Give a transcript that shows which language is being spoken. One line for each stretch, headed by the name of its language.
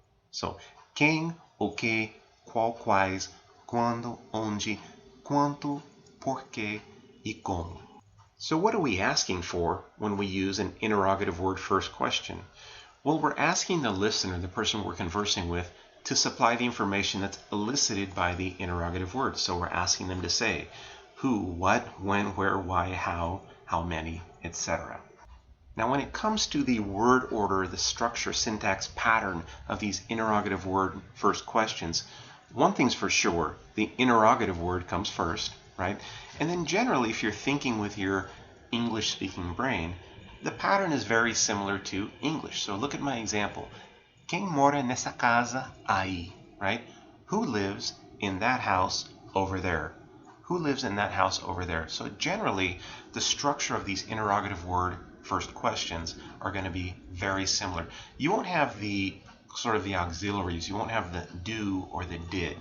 Portuguese: So, quem, o que, qual, quais, quando, onde, quanto, por quê, e como.
English: So what are we asking for when we use an interrogative word first question? Well, we're asking the listener, the person we're conversing with, to supply the information that's elicited by the interrogative word. So we're asking them to say who, what, when, where, why, how many, etc. Now when it comes to the word order, the structure, syntax, pattern of these interrogative word first questions, one thing's for sure, the interrogative word comes first, right? And then generally, if you're thinking with your English-speaking brain, the pattern is very similar to English. So look at my example.
Portuguese: Quem mora nessa casa aí,
English: right? Who lives in that house over there? Who lives in that house over there? So generally, the structure of these interrogative word first questions are going to be very similar. You won't have the sort of the auxiliaries. You won't have the do or the did.